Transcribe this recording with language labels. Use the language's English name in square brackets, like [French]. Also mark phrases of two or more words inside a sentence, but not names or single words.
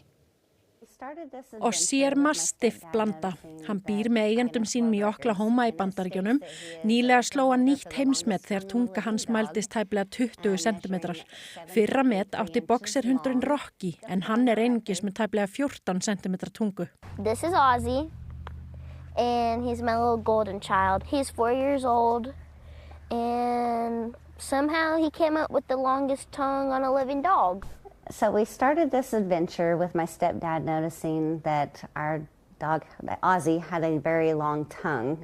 [Icelandic] Ossi mastiff blanda. Hann býr með eigendum sínum í Oklahoma í Bandaríkjunum. Nýlega sló hann nýtt heimsmet þegar tunga hans mældist tæplega 20 cm. Fyrra met átti boxerhundurinn Rocky en hann einungis með tæplega 14 cm tungu. [English] This is Ozzy and he's my little golden child. He's 4 years old and somehow he came up with the longest tongue on a living dog. So we started this adventure with my stepdad noticing that our dog, Ozzy, had a very long tongue.